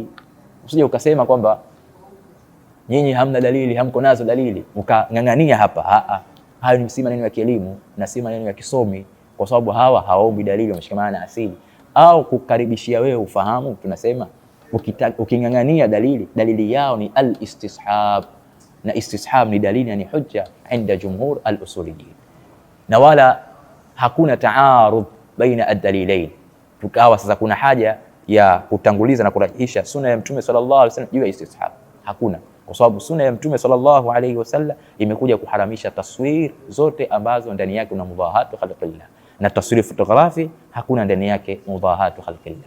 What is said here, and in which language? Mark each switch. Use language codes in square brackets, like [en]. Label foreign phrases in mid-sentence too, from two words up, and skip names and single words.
[sw] Usije ukasema kwamba nyinyi hamna dalili, hamko nazo dalili, ukang'ang'ania hapa. Hayo ni si maneno ya kielimu na si maneno ya kisomi, kwa sababu hawaombi dalili, wameshikamana na asili au kukaribishia wewe ufahamu. Tunasema uking'ang'ania dalili yao ni al-istishab, na istishab ni dalili, yani [ar] حجة عند جمهور الأصوليين, [sw] na wala hakuna [ar] تعارض بين الدليلين. [sw] Tukawa sasa kuna haja ya kutanguliza na kurahisha sunna ya Mtume [ar] صلى الله عليه وسلم [sw] juu ya istishab, hakuna, kwa sababu sunna ya Mtume [ar] صلى الله عليه وسلم [sw] imekuja kuharamisha taswir zote ambazo ndani yake kuna [ar] مضاهاة خلق الله, [sw] na taswir fotografi hakuna ndani yake [ar] مضاهاة خلق الله.